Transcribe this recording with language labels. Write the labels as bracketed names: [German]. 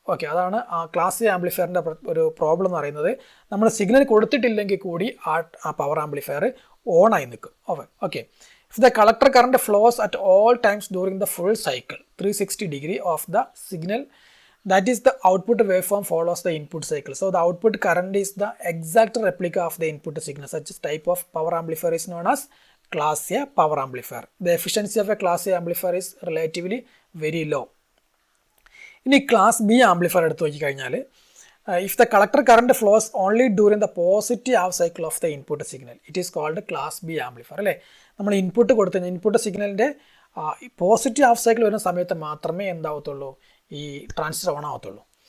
[Malayalam] Okay, അതാണ് ആ class C ആംപ്ലിഫയറിൻ്റെ ഒരു പ്രോബ്ലം എന്ന് പറയുന്നത്. നമ്മൾ സിഗ്നൽ കൊടുത്തിട്ടില്ലെങ്കിൽ കൂടി ആ പവർ ആംപ്ലിഫയർ ഓണായി നിൽക്കും. [English] Okay, if the collector current flows at all times during the full cycle 360 degree of the signal, that is the output waveform follows the input cycle. So the output current is the exact replica of the input signal. Such type of power amplifier is known as class A power amplifier. The efficiency of a class A amplifier is relatively very low. [Malayalam] ഇനി class B amplifier എടുത്ത് നോക്കിക്കഴിഞ്ഞാൽ [English] if the collector current flows only during the positive half cycle of the input signal, it is called class B amplifier. [Malayalam] അല്ലേ, നമ്മൾ input കൊടുത്ത input സിഗ്നലിൻ്റെ positive half cycle വരുന്ന സമയത്ത് മാത്രമേ എന്താവത്തുള്ളൂ, ഈ ട്രാൻസിസ്റ്റർ ഓൺ ആവത്തുള്ളൂ.